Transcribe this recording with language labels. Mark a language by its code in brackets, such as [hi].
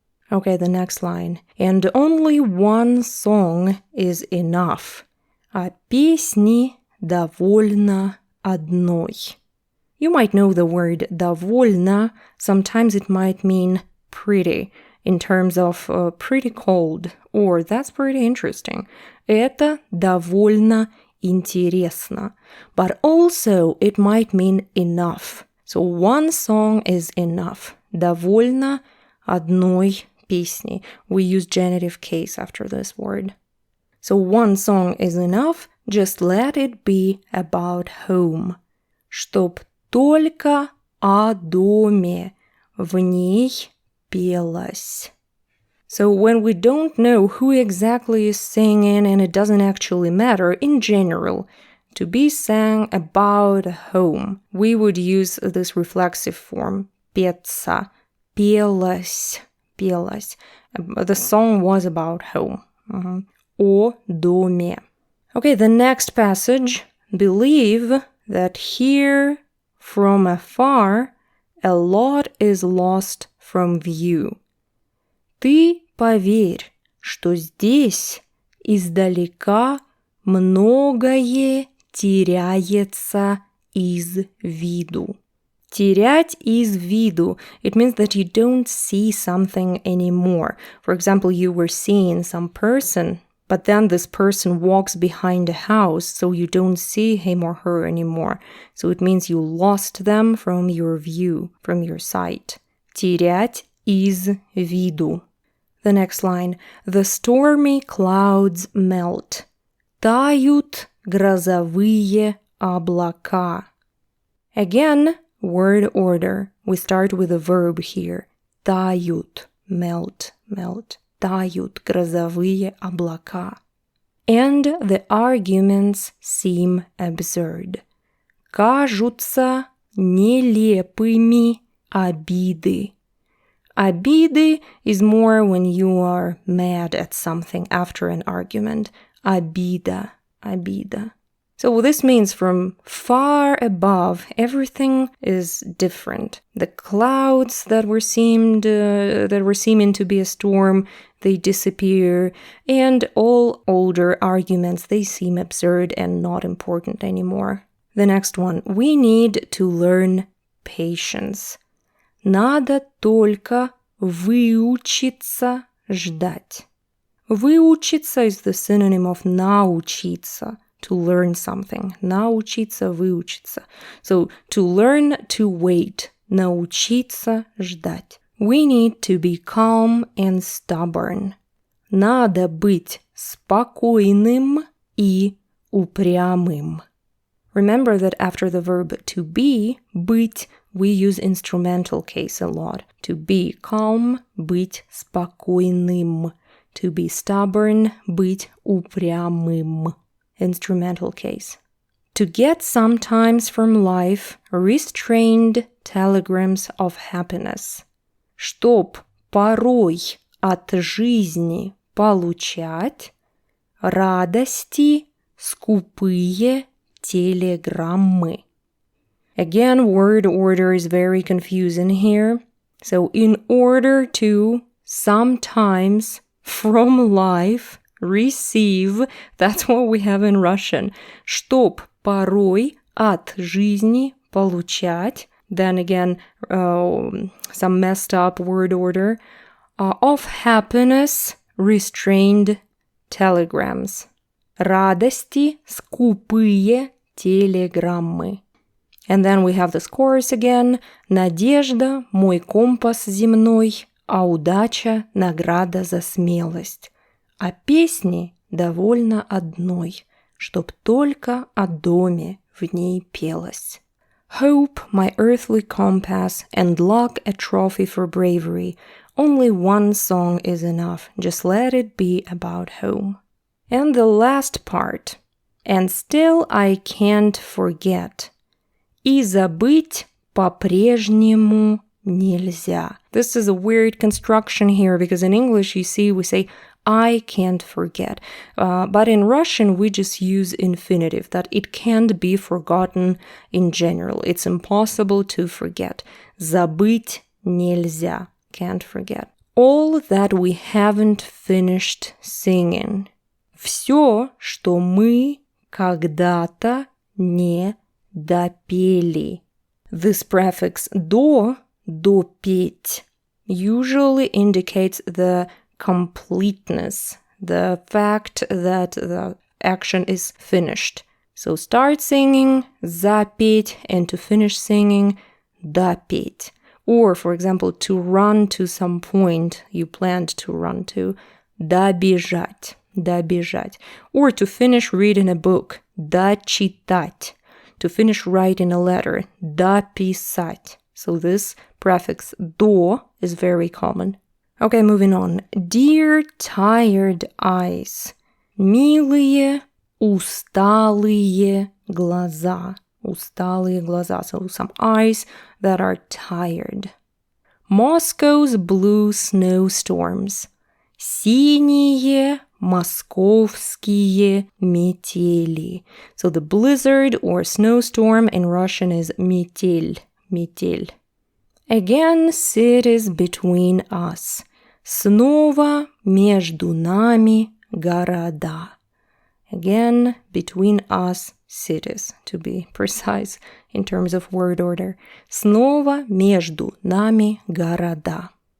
[en] Okay, the next line. And only one song is enough. [ru] А песни довольно одной. [en] You might know the word довольно. Sometimes it might mean pretty, in terms of pretty cold, or that's pretty interesting. [ru] Это довольно интересно. [en] But also it might mean enough. So one song is enough. [ru] Довольно одной песни. [en] We use genitive case after this word. So one song is enough, just let it be about home. [ru] Чтоб только о доме в ней пелось. [en] So when we don't know who exactly is singing and it doesn't actually matter, in general, to be sang about home, we would use this reflexive form, петься, пелось, пелось. The song was about home. [ru] О доме. [en] Okay, the next passage, believe that here from afar a lot is lost from view. [ru] Ты поверь, что здесь издалека многое теряется из виду. Терять из виду. [en] It means that you don't see something anymore. For example, you were seeing some person, but then this person walks behind a house, so you don't see him or her anymore. So it means you lost them from your view, from your sight. [ru] Терять из виду. [en] The next line. The stormy clouds melt. [ru] Тают грозовые облака. [en] Again, word order. We start with a verb here. Тают, melt, melt. [ru] Тают грозовые облака. [en] And the arguments seem absurd. [ru] Кажутся нелепыми обиды. [en] Обиды is more when you are mad at something after an argument. Обида, обида. So this means from far above, everything is different. The clouds that were seeming to be a storm, they disappear, and all older arguments, they seem absurd and not important anymore. The next one, we need to learn patience. [ru] Надо только выучиться ждать. [en] Выучиться is the synonym of научиться, to learn something. [ru] Научиться, выучиться. [en] So, to learn to wait. [ru] Научиться ждать. [en] We need to be calm and stubborn. [ru] Надо быть спокойным и упрямым. [en] Remember that after the verb to be, быть, we use instrumental case a lot. To be calm, [ru] быть спокойным. [en] To be stubborn, [ru] быть упрямым. [en] Instrumental case. To get sometimes from life restrained telegrams of happiness. [ru] Чтоб порой от жизни получать радости скупые телеграммы. [en] Again, word order is very confusing here. So, in order to sometimes from life receive, that's what we have in Russian. [ru] Чтоб порой от жизни получать. [en] Then again, some messed up word order. Of happiness, restrained telegrams. [ru] Радости, скупые телеграммы. [en] And then we have this chorus again. [ru] Надежда, мой компас земной, а удача, награда за смелость. А песни довольно одной, чтоб только о доме в ней пелось. [en] Hope, my earthly compass, and luck a trophy for bravery. Only one song is enough, just let it be about home. And the last part. And still I can't forget. [ru] И забыть по-прежнему нельзя. [en] This is a weird construction here because in English, you see, we say, I can't forget. But in Russian, we just use infinitive, that it can't be forgotten in general. It's impossible to forget. [ru] Забыть нельзя. [en] Can't forget. All that we haven't finished singing. [ru] Все, что мы когда-то не допели. [en] This prefix до, допеть, usually indicates the completeness, the fact that the action is finished. So start singing, запеть, and to finish singing, допеть. Or, for example, to run to some point you planned to run to, добежать, добежать. Or to finish reading a book, дочитать. To finish writing a letter, дописать. So this prefix до is very common. Okay, moving on. Dear tired eyes. [ru] Милые, усталые глаза. Усталые глаза. [en] So some eyes that are tired. Moscow's blue snowstorms. [ru] Синие московские метели. [en] So the blizzard or snowstorm in Russian is метель. [ru] Метель. [en] Again, cities between us. [ru] Снова между нами города. [en] Again, between us, cities, to be precise in terms of word order. [ru] Снова между нами города.